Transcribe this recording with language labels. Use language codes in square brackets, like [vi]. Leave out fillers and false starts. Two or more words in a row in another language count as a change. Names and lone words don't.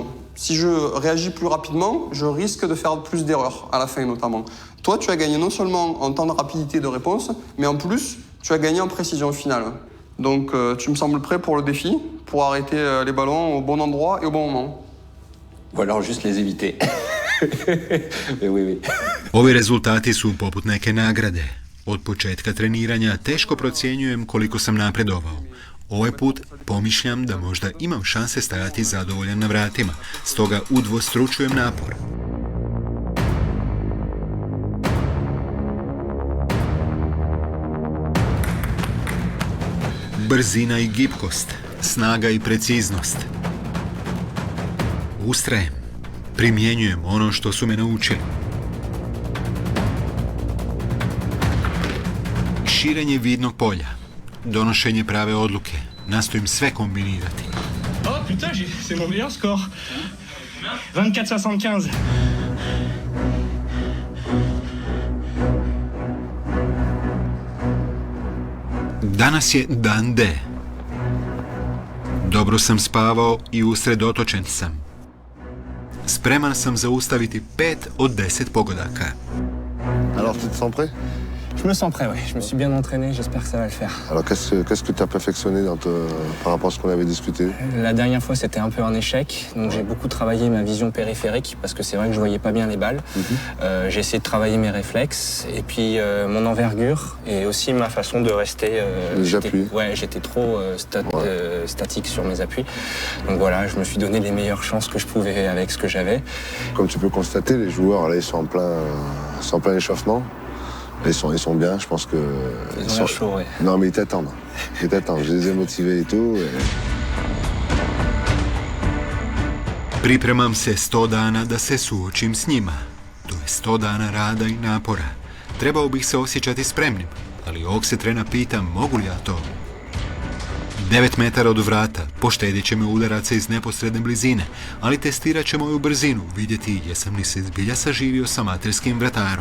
[fr] Si je réagis plus rapidement, je risque de faire plus d'erreurs, à la fin notamment. Toi, tu as gagné non seulement en temps de rapidité de réponse, mais en plus, tu as gagné en précision finale. Donc tu me sembles prêt pour le défi, pour arrêter les ballons au bon endroit et au bon moment. Ou alors juste les éviter. Mais oui. [hr] Ovi rezultati su poput neke nagrade. Od početka treniranja teško procjenjujem koliko sam napredovao. Ovaj put pomišljam da možda imam šanse stajati zadovoljan na vratima, stoga udvostručujem napor. Brzina i gibkost, snaga i preciznost. Ustrajem, primjenjujem ono što su me naučili. Širenje vidnog polja, donošenje prave odluke, nastojim sve kombinirati. [fr] Oh putain, c'est mon meilleur score. 24,75. [hr] Danas je dan D. Dobro sam spavao i usredotočen sam. Spreman sam zaustaviti 5 od 10 pogodaka. [fr] Alors, tu te sens prêt? Je me sens prêt, oui. Je me suis bien entraîné, j'espère que ça va le faire. Alors, qu'est-ce que tu as perfectionné par rapport à ce qu'on avait discuté? La dernière fois, c'était un peu un échec. Donc, j'ai beaucoup travaillé ma vision périphérique parce que c'est vrai que je voyais pas bien les balles. J'ai essayé de travailler mes réflexes et puis mon envergure et aussi ma façon de rester. Les appuis. Ouais, j'étais trop statique sur mes appuis. Donc voilà, je me suis donné les meilleures chances que je pouvais avec ce que j'avais. Comme tu peux constater, les joueurs, là, ils sont en plein échauffement. Ils sont bien, je pense que... Ils sont chauds, ouais. Non, mais ils t'attendent. Je les ai motivés et tout. [hr] Pripremam se 100 dana da se suočim s njima. To je 100 dana rada i napora. Trebao bih se osjećati spremnim, ali ovog se trena pitam mogu li ja to. 9 metara od vrata, poštedit će me udaraca iz neposredne blizine, ali testirat će moju brzinu, vidjeti jesam li se zbilja saživio sa amaterskim vratarom.